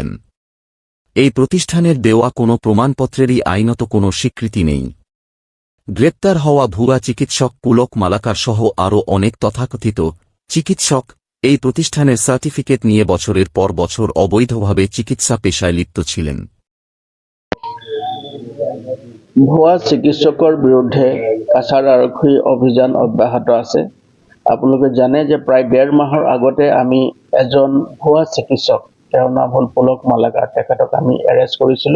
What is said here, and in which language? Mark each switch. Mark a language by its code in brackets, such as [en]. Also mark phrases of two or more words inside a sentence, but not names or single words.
[bn] এই প্রতিষ্ঠানের দেওয়া কোনো প্রমাণপত্রেরই আইনত কোনো স্বীকৃতি নেই। গ্রেপ্তার হওয়া ভুয়া চিকিৎসক পুলক মালাকার সহ আরও অনেক তথাকথিত চিকিৎসক এই প্রতিষ্ঠানের সার্টিফিকেট নিয়ে বছরের পর বছর অবৈধভাবে চিকিৎসা পেশায় লিপ্ত ছিলেন। [as] ভুৱা চিকিৎসকৰ বিৰুদ্ধে কাছাৰ আৰক্ষী অভিযান অব্যাহত আছে। আপোনালোকে জানে যে প্ৰায় 1.5 মাহৰ আগতে আমি এজন ভুৱা চিকিৎসক, তেওঁৰ নাম হ'ল পুলক মালাকাৰ, তেখেতক আমি এৰেষ্ট কৰিছিলোঁ।